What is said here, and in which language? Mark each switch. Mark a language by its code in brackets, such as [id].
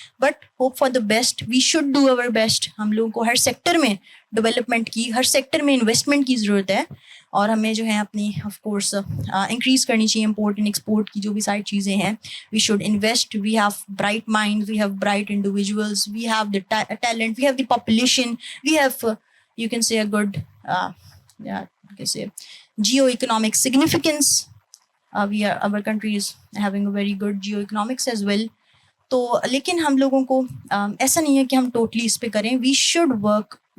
[en] But hope for the best, we should do our best. [ur] ہم لوگوں کو ہر sector میں ڈیولپمنٹ کی، ہر سیکٹر میں انویسٹمنٹ کی ضرورت ہے، اور ہمیں جو ہے اپنی آف کورس انکریز کرنی چاہیے امپورٹ اینڈ ایکسپورٹ کی جو بھی ساری چیزیں ہیں. [en] We should invest. We have bright mind, we have bright individuals, we have the talent, we have the population, we have you can say a good you can say geo-economic significance. Our country is having a very good geo-economics as well. [ur] تو لیکن ہم لوگوں کو ایسا نہیں ہے کہ ہم ٹوٹلی اس پہ کریں. [en] We should work.